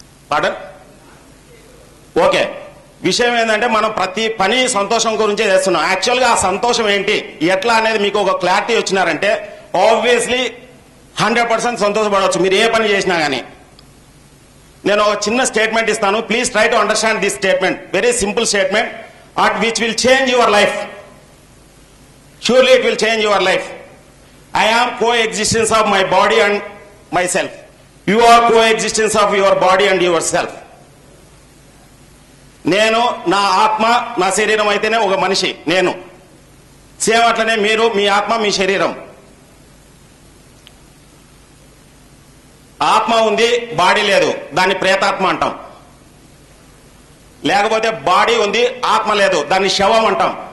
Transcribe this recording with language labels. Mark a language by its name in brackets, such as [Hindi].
[Telugu] పాడన్ okay. విషయం ఏంటంటే మనం ప్రతి పని సంతోషం గురించే చేస్తున్నాం. యాక్చువల్ గా ఆ సంతోషం ఏంటి ఎట్లా అనేది మీకు ఒక క్లారిటీ వచ్చినారంటే ఆబ్వియస్లీ 100% సంతోషపడవచ్చు మీరు ఏ పని చేసినా గానీ. నేను ఒక చిన్న స్టేట్మెంట్ ఇస్తాను, [English] Please try to understand this statement. Very simple statement at which will change your life. Surely it will change your life. I am coexistence of my body and myself. You are coexistence of your body and yourself. [Telugu] నేను నా ఆత్మ నా శరీరం అయితేనే ఒక మనిషి నేను. Same అట్లనే మీరు మీ ఆత్మ మీ శరీరం. ఆత్మ ఉంది బాడీ లేదు, దాన్ని ప్రేతాత్మ అంటాం. లేకపోతే బాడీ ఉంది ఆత్మ లేదు, దాన్ని శవం అంటాం.